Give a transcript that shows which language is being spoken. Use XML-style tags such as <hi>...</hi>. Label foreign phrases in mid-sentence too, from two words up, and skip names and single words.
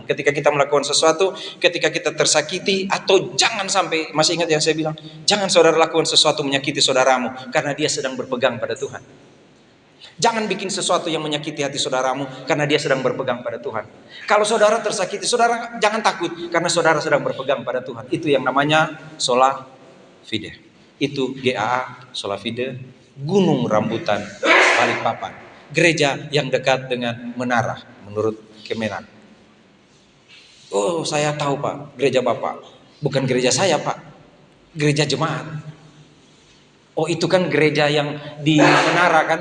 <id>Ketika kita melakukan sesuatu, ketika kita tersakiti, atau jangan sampai, masih ingat yang saya bilang, jangan saudara lakukan sesuatu menyakiti saudaramu karena dia sedang berpegang pada Tuhan. Jangan bikin sesuatu yang menyakiti hati saudaramu karena dia sedang berpegang pada Tuhan. Kalau saudara tersakiti, saudara jangan takut karena saudara sedang berpegang pada Tuhan. Itu yang namanya</id> <la>sola fide.</la> <id>Itu GAA</id> <la>sola fide,</la> <id>Gunung Rambutan, Balikpapan. Gereja yang dekat dengan menara menurut Kemenak. Oh, saya tahu Pak, gereja Bapak. Bukan gereja saya Pak, gereja jemaat. Oh itu kan gereja yang di menara kan?</id>